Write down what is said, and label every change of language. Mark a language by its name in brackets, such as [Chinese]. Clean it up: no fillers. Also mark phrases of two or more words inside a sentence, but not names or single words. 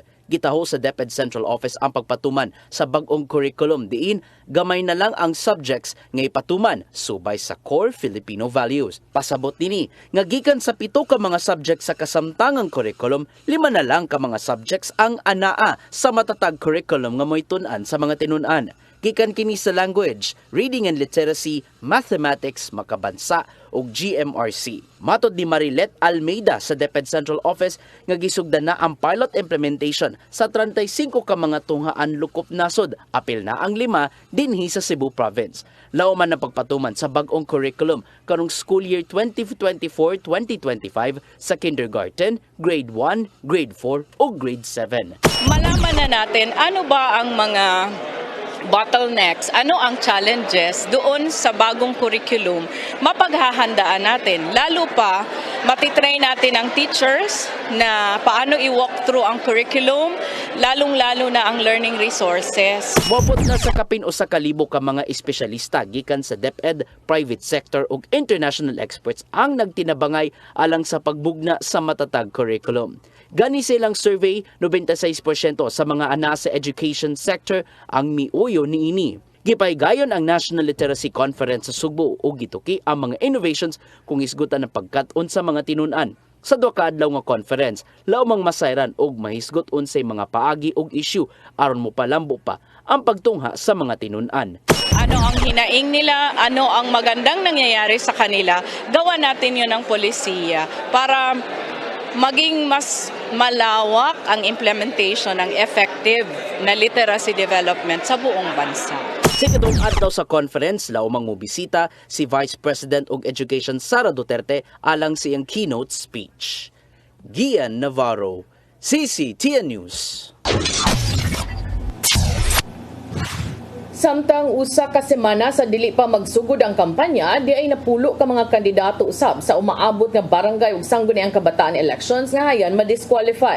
[Cebuano] Gitaho sa DepEd Central Office ang pagpatuman sa bag-ong curriculum diin gamay na lang ang subjects nga ipatuman subay sa [English] core Filipino values. [Cebuano] Pasabot nini nga gikan sa 7 ka mga subjects sa kasamtangang curriculum, 5 na lang ka mga subjects ang anaa sa matatag curriculum nga moy tun-an sa mga tinun-an. Gikan kini sa [English] language, reading and literacy, mathematics, [Cebuano] makabansa ug GMRC. Matod ni Marilet Almeida sa DepEd Central Office nga gisugdan na ang [English] pilot implementation [Cebuano] sa 35 ka mga tunghaan lukop nasod, apil na ang 5 dinhi sa Cebu Province. Lauman na pagpatuman sa bag-ong curriculum karong [English] school year [Cebuano] 2024-2025 sa kindergarten, grade 1, grade 4 ug grade 7. [Filipino] Malaman na natin ano ba ang mga bottlenecks, ano ang challenges doon sa bagong curriculum, mapaghahandaan natin. Lalo pa, matitrain natin ang teachers na paano i-walk through ang curriculum, lalong-lalo na ang [English] learning resources. [Cebuano] Mobot na sa kapin o sa kalibo ka mga espesyalista gikan sa DepEd, [English] private sector [Cebuano] ug [English] international experts [Cebuano] ang nagtinabangay alang sa pagbugna sa matatag curriculum. Gani silang survey, 96% sa mga ana sa [English] education sector [Cebuano] ang miuyo niini. Gipaygayon ang National Literacy Conference sa Sugbo ug gituki ang mga innovations kung isgutan ng pagkat-on sa mga tinun-an. Sa duha ka adlaw nga conference, laumang masayran og mahisgot unsay mga paagi og issue aron mo palambo pa ang pagtungha sa mga tinun-an. [Filipino] Ano ang hinaing nila, ano ang magandang nangyayari sa kanila, gawa natin yun ng polisiya para maging mas malawak ang implementation ng effective na [English] literacy development [Filipino] sa buong bansa. [Cebuano] Sa ikatong adlaw sa conference, laumang mobisita si Vice President og Education Sara Duterte alang siyang [English] keynote speech. [Cebuano] Gian Navarro, CCTN News. Samtang usa ka semana sa dili pa magsugod ang kampanya, di ay napulo ka mga kandidato usab sa umaabot nga barangay ug sangguniang kabataan elections nga hayan ma-disqualify.